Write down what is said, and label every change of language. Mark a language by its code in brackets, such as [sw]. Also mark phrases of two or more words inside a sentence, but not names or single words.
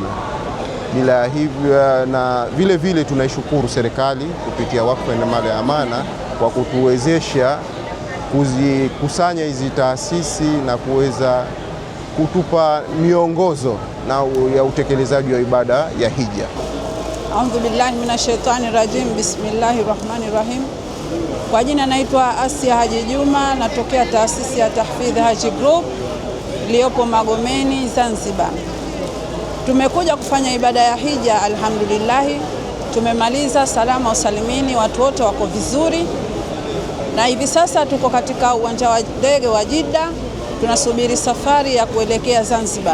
[sw] Bila hivyo, na vile vile tunaishukuru serikali kupitia Wakfu na Mali ya Amana kwa kutuwezesha kuzikusanya hizi taasisi na kuweza kutupa miongozo na ya utekelezaji wa ibada ya hija. [ar] أعوذ بالله من الشيطان الرجيم. بسم الله الرحمن الرحيم. [sw] Kwa jina naitwa Asia Haji Juma, natokea taasisi ya Tahfidh Haji Group iliyopo Magomeni, Zanzibar. Tumekuja kufanya ibada ya hija alhamdulillah, tumemaliza salama usalimini, watu wote wako vizuri, na hivi sasa tuko katika uwanja wa ndege wa Jeddah, tunasubiri safari ya kuelekea Zanzibar.